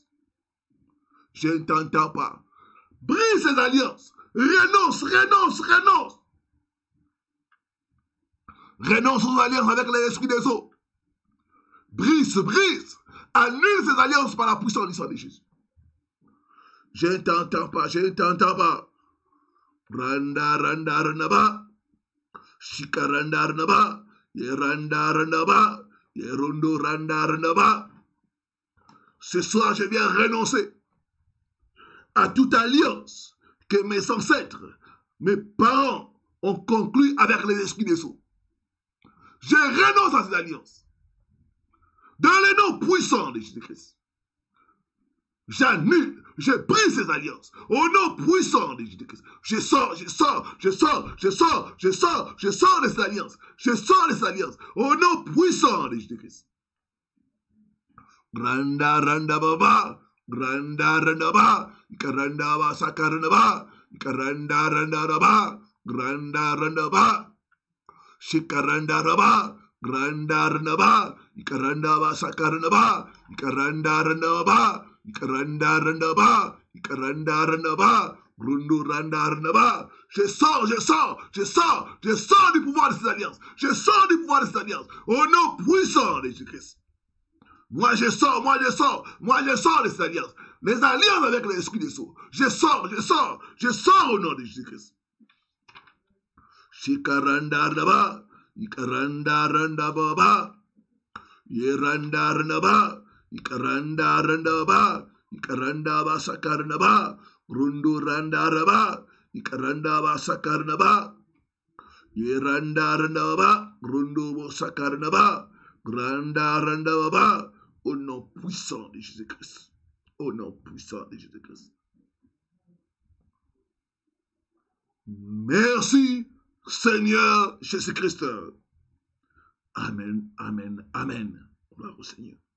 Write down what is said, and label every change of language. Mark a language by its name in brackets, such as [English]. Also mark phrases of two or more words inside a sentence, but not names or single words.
[French] Je ne t'entends pas. Brise ces alliances. Renonce, renonce, renonce. Renonce aux alliances avec les esprits des eaux. Brise, brise. Annule ces alliances par la puissance du sang de Jésus. Je ne t'entends pas, je ne t'entends pas. Randa, randa, randa, Shika, randa, randa, Yeranda, randa, Yerondo, randa, randa. Ce soir, je viens renoncer à toute alliance que mes ancêtres, mes parents ont conclue avec les esprits des eaux. Je renonce à ces alliances. Dans le nom puissant de Jésus-Christ. J'annule, je brise ces alliances. Au nom puissant de Jésus-Christ. Je sors de ces alliances. Je sors de ces alliances. Au nom puissant de Jésus-Christ. Granda randa baba. Granda randa ba. Ikaranda ba sakaranda ba. Ikaranda randa raba. Granda randa ba. Shikaranda raba. Granda randa ba. Ikaranda ba sakaranda ba. Ikaranda randa ba. Ikaranda randa ba. Ikaranda randa ba. Grundu randa randa ba. Je sors du pouvoir de ces alliances. Je sors du pouvoir de ces alliances. Au nom puissant de Jésus-Christ. Moi je sors de ces alliances. Les alliances avec l'esprit des eaux. Je sors au nom de Jésus-Christ. Shikaranda randa ba. Ikaranda randa ba. Yeranda randa ba. Ikaranda randa ba. Ikaranda ba sakaranda ba. Rundu randa raba. Ikaranda ba sakaranda ba. Yeranda randa ba. Rundu bo sakaranda ba. Granda randa ba. Au nom puissant de Jésus-Christ. Au nom puissant de Jésus-Christ. Merci Seigneur Jésus-Christ. Amen, amen, amen. Gloire au Seigneur.